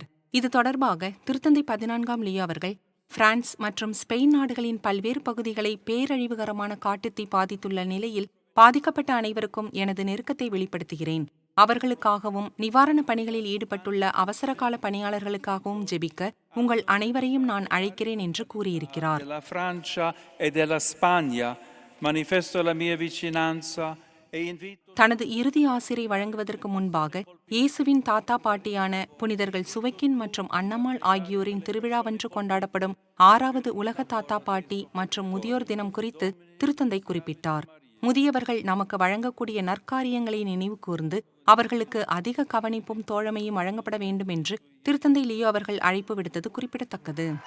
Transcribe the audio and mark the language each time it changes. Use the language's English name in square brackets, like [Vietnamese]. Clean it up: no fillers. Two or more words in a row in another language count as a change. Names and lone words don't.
[Tamil] இது தொடர்பாக திருத்தந்தை 14ஆம் லியோ அவர்கள் பிரான்ஸ் மற்றும் ஸ்பெயின் நாடுகளின் பல்வேறு பகுதிகளை பேரழிவுகரமான காட்டுத்தீ பாதித்துள்ள நிலையில் பாதிக்கப்பட்ட அனைவருக்கும் எனது நெருக்கத்தை வெளிப்படுத்துகிறேன். அவர்களுக்காகவும் நிவாரணப் பணிகளில் ஈடுபட்டுள்ள அவசரகால பணியாளர்களுக்காகவும் ஜெபிக்க உங்கள் அனைவரையும் நான் அழைக்கிறேன் என்று கூறியிருக்கிறார். [Italian] della Francia e della Spagna manifesto la mia vicinanza e invito [Tamil] தனது இறுதி ஆசிரை வழங்குவதற்கு முன்பாக இயேசுவின் தாத்தா பாட்டியான புனிதர்கள் சுவைக்கின் மற்றும் அன்னம்மாள் ஆகியோரின் திருவிழாவன்று கொண்டாடப்படும் 6வது உலக தாத்தா பாட்டி மற்றும் முதியோர் தினம் குறித்து திருத்தந்தை குறிப்பிட்டார். முதியவர்கள் நமக்கு வழங்கக்கூடிய நற்காரியங்களை நினைவு கூர்ந்து அவர்களுக்கு அதிக கவனிப்பும் தோழமையும் வழங்கப்பட வேண்டும் என்று திருத்தந்தை லியோ அவர்கள் அழைப்பு விடுத்தது குறிப்பிடத்தக்கது.